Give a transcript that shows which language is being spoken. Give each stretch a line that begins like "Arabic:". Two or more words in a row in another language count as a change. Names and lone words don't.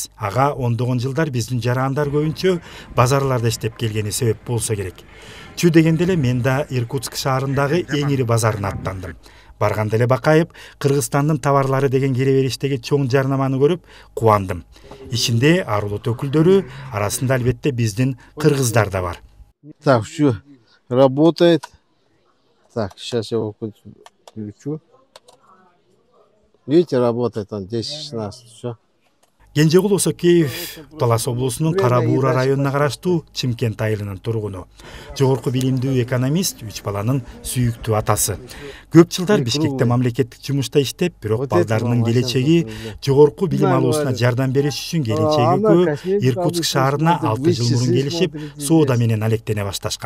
Kyrgyz: Ага ондогон жылдар биздин жарандар көбүнчө базарларда иштеп келгени себеп болсо керек. Чү дегенде эле мен да Иркутск шаарындагы эң ири базарына аттандым. Барганда эле бакайып, Кыргызстандын товарлары деген кире бериштеги чоң жарнаманы көрүп кубандым. Ичинде ар улут өкүлдөрү, арасында албетте биздин кыргыздар да бар.
Russian: Так, все работает. Так, сейчас я его включу. Видите, работает он 10-16, все.
Kyrgyz: Кенжегул Осокеев Талас облусунун Кара Буура районуна караштуу Чимкент айылынын тургуну. Жогорку билимдүү экономист, 3 баланын сүйүктүү атасы. Көп жылдар Бишкекте мамлекеттик жумушта иштеп, бирок балдарынын келечеги жогорку билим алуусуна жардам бериш үчүн келечеги Иркутск шаарына 6 жыл мурун келишип, соода менен алектене башташкан.